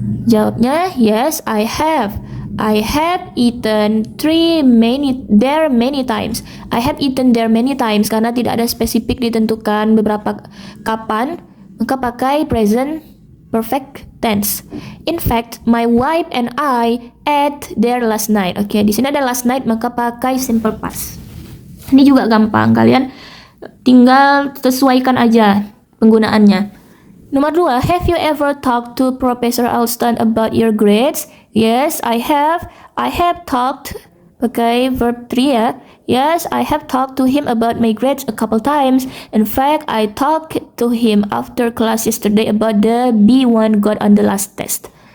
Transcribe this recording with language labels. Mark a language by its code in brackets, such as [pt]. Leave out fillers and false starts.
[id] Jawabnya, [en] yes, I have. I have eaten there many times. I have eaten there many times [id] karena tidak ada spesifik ditentukan beberapa kapan, maka pakai present perfect tense. [en] In fact, my wife and I ate there last night. [id] Oke, di sini ada last night, maka pakai simple past. Ini juga gampang, kalian tinggal sesuaikan aja penggunaannya. Nomor 2, [en] have you ever talked to Professor Alston about your grades? Yes, I have. I have talked, [id] pakai verb 3 ya. [en] Yes, I have talked to him about my grades a couple times. In fact, I talked to him after class yesterday about the B1 got on the last test.